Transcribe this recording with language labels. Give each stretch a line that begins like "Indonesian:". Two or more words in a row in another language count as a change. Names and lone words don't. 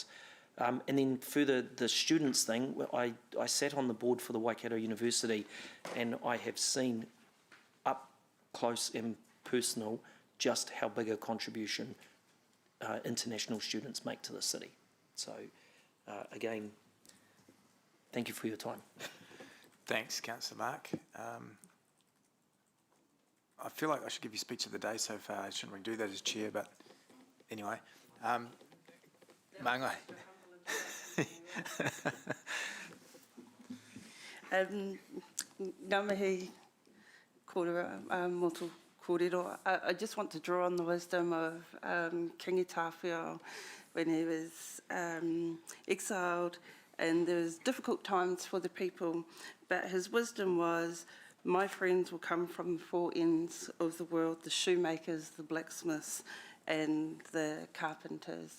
English: And then further, the students thing, I sat on the board for the Waikato University, and I have seen up close and personal just how big a contribution international students make to the city. So, again, thank you for your time. Thanks, Councillor Mark. I feel like I should give you speech of the day so far. I shouldn't really do that as chair, but anyway.
Māori: Mangai. Ngā mihi kōrero, motu kōrero.
English: I just want to draw on the wisdom of King Tāwhiao when he was exiled, and there was difficult times for the people, but his wisdom was my friends will come from the four ends of the world, the shoemakers, the blacksmiths and the carpenters.